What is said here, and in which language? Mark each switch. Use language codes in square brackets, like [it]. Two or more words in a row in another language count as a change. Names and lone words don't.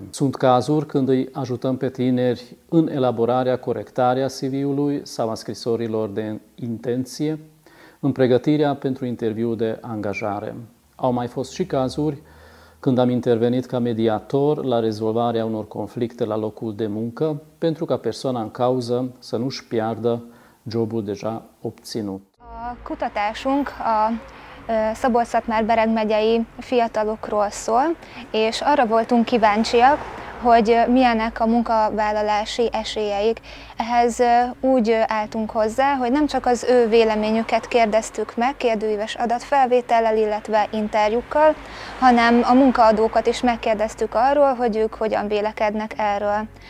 [ro] Sunt cazuri când îi ajutăm pe tineri în elaborarea, corectarea CV-ului sau a scrisorilor de intenție, în pregătirea pentru interviul de angajare. Au mai fost și cazuri când am intervenit ca mediator la rezolvarea unor conflicte la locul de muncă, pentru ca persoana în cauză să nu-și piardă jobul deja obținut. [hu] A kutatásunk a Szabolcs-Szatmár-Bereg megyei fiatalokról szól, és arra voltunk kíváncsiak, hogy milyenek a munkavállalási esélyeik. Ehhez úgy álltunk hozzá, hogy nem csak az ő véleményüket kérdeztük meg kérdőíves adatfelvétellel, illetve interjúkkal, hanem a munkaadókat is megkérdeztük arról, hogy ők hogyan vélekednek erről.